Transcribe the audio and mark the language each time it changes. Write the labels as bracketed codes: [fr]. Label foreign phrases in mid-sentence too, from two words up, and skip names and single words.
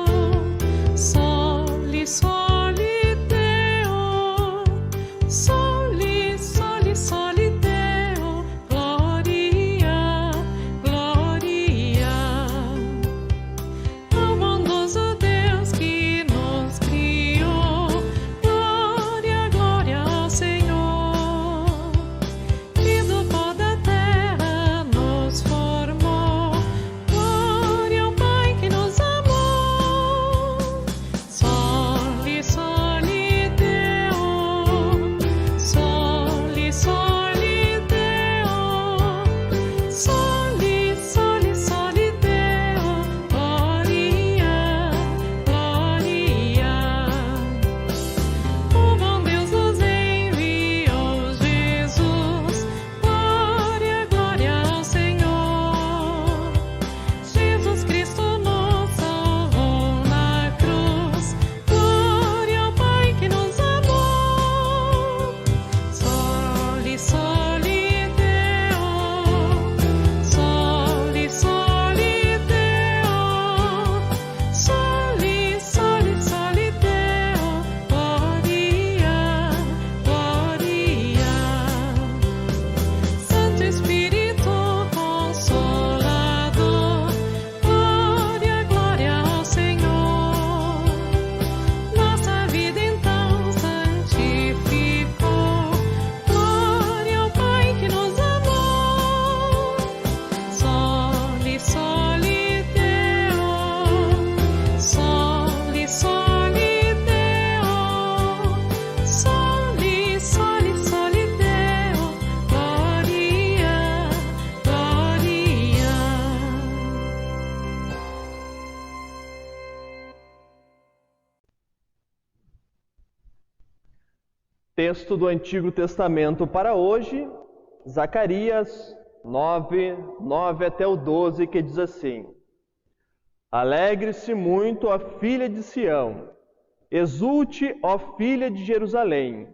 [la] soli, soli Deo, soli, soli, soli Deo, gloria, gloria [pt] ao bondoso Deus que nos criou, glória, glória ao Senhor, que do pó da terra nos formou. Glória ao Pai que nos amou. [la] Soli, soli Deo, soli, soli Deo, soli, soli, soli Deo, gloria, gloria. [pt] O bom Deus nos enviou Jesus, glória, glória ao Senhor. Jesus Cristo nos salvou na cruz, glória ao Pai que nos amou. [la] Soli, soli Deo, soli, soli Deo, soli, soli, soli Deo, gloria, gloria. [pt] Santo Espírito Consolador, glória, glória ao Senhor. Nossa vida então santificou, glória ao Pai que nos amou. [la] Soli, soli Deo, soli, soli Deo, soli, soli, soli Deo, gloria, gloria. [pt] Texto do Antigo Testamento para hoje, Zacarias 9, 9 até o 12, que diz assim: Alegre-se muito, ó filha de Sião, exulte, ó filha de Jerusalém.